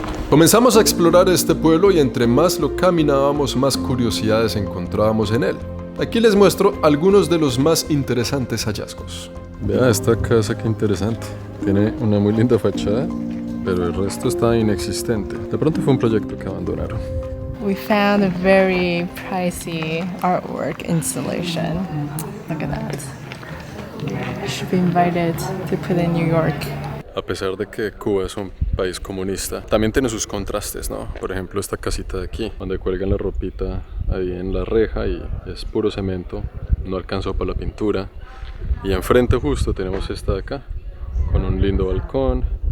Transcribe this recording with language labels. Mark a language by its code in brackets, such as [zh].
[es] Comenzamos a explorar este pueblo y entre más lo caminábamos, más curiosidades encontrábamos en él. Aquí les muestro algunos de los más interesantes hallazgos. Vea esta casa, qué interesante. Tiene una muy linda fachada, pero el resto está inexistente. De pronto fue un proyecto que abandonaron. [en] We found a very pricey artwork installation. Look at that. You should be invited to put in New York. [es] A pesar de que Cuba es un país comunista, también tiene sus contrastes, ¿no? Por ejemplo, esta casita de aquí, donde cuelgan la ropita ahí en la reja y es puro cemento, no alcanzó para la pintura. Y enfrente justo tenemos esta de acá, con un lindo balcón,